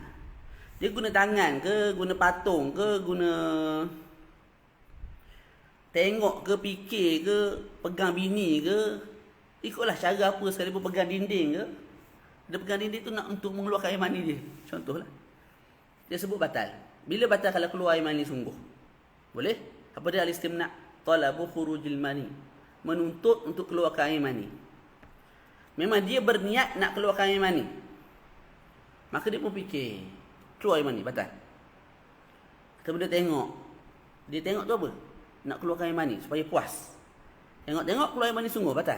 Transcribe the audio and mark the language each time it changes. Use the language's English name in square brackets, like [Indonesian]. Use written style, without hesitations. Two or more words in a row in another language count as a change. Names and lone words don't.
[Malay] Dia guna tangan ke, guna patung ke, guna tengok ke, fikir ke, pegang bini ke, ikutlah cara apa sekalipun, pegang dinding ke. Dia pegang dinding tu nak untuk mengeluarkan air mani dia. Contohlah. Dia sebut batal. Bila batal? Kalau keluar air mani sungguh. Boleh? Apa dia al-istimna'? [Arabic] طلب خروج المني. [Malay] Menuntut untuk keluarkan air mani. Memang dia berniat nak keluarkan air mani. Maka dia pun fikir, keluar air mani, batal. Kemudian dia tengok tu apa? Nak keluarkan air mani supaya puas. Tengok keluar air mani sungguh, batal.